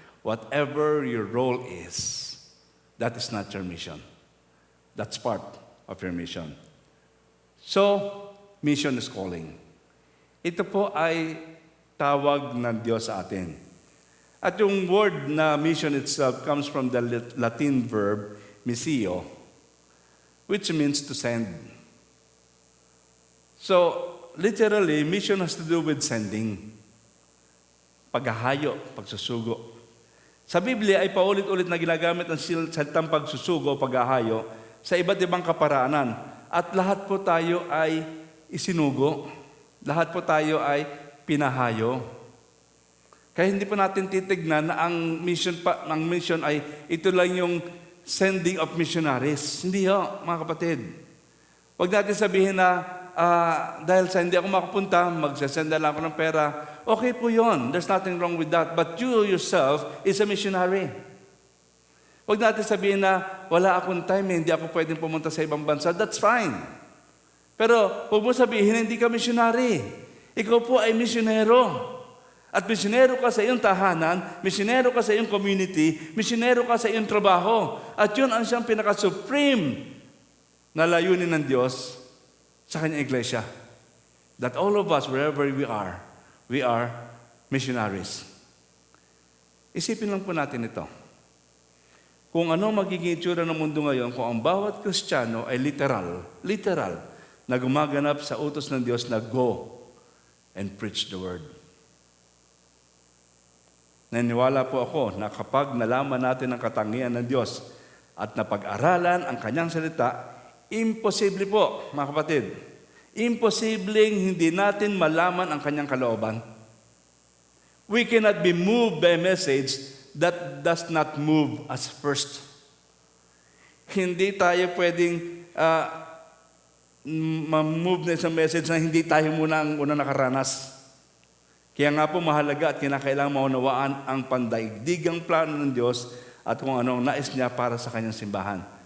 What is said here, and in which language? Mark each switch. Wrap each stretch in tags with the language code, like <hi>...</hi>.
<en>Whatever your role is, that is not your mission. That's part of your mission. So, mission is calling.</en> <tl>Ito po ay tawag ng Diyos sa atin.</tl> <en>At yung word na mission itself comes from the Latin verb missio, which means to send. So, literally, mission has to do with sending.</en> <tl>Paghahayo, pagsusugo. Sa Biblia ay paulit-ulit na ginagamit ang salitang pagsusugo o paghahayo sa iba't ibang kaparaanan. At lahat po tayo ay isinugo. Lahat po tayo ay pinahayo. Kaya hindi po natin titignan na ang mission ay ito lang yung sending of missionaries. Hindi ho, mga kapatid. Huwag natin sabihin na dahil sa hindi ako makapunta, magsasenda lang ako ng pera. Okay po yun.</tl> <en>There's nothing wrong with that. But you yourself is a missionary.</en> <tl>Huwag natin sabihin na wala akong time, hindi ako pwedeng pumunta sa ibang bansa.</tl> <en>That's fine. Pero huwag mo sabihin, hindi ka missionary.</en> <tl>Ikaw po ay misyonero. At misyonero ka sa iyong tahanan, misyonero ka sa iyong community, misyonero ka sa iyong trabaho. At yun ang siyang pinaka-supreme na layunin ng Diyos sa kanyang iglesia.</tl> <en>That all of us, wherever we are missionaries.</en> <tl>Isipin lang po natin ito. Kung ano magiging itsura ng mundo ngayon, kung ang bawat Kristiyano ay literal, na gumaganap sa utos ng Diyos na go and preach the word. Naniniwala po ako na kapag nalaman natin ang katangian ng Diyos at napag-aralan ang kanyang salita, imposible po, mga kapatid, imposibleng hindi natin malaman ang kanyang kalooban.</tl> <en>We cannot be moved by a message that does not move us first.</en> <tl>Hindi tayo pwedeng ma-move na isang message na hindi tayo muna ang unang nakaranas. Kaya nga po mahalaga at kinakailangan maunawaan ang pandaigdigang plano ng Diyos at kung anong nais niya para sa kanyang simbahan.</tl>